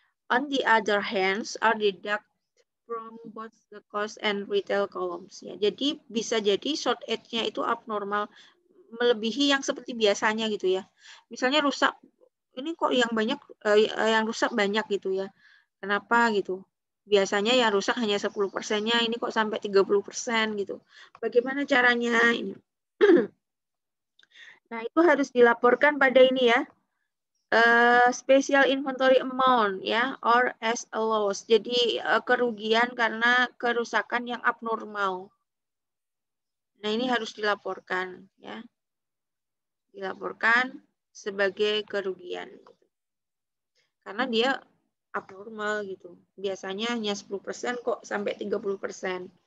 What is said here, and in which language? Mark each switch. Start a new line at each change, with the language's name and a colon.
English: On the other hand, are deduct from both the cost and retail columns ya.
Indonesian: Jadi bisa jadi shortage-nya itu abnormal, melebihi yang seperti biasanya gitu ya. Misalnya rusak, ini kok yang banyak yang rusak banyak gitu ya. Kenapa gitu? Biasanya yang rusak hanya 10%-nya, ini kok sampai 30% gitu. Bagaimana caranya ini? Nah, itu harus dilaporkan pada ini ya.
English: Special inventory amount ya, or as a loss.
Indonesian: Jadi kerugian karena kerusakan yang abnormal. Nah, ini harus dilaporkan ya. Dilaporkan sebagai kerugian. Karena dia abnormal gitu. Biasanya hanya 10% kok sampai 30%.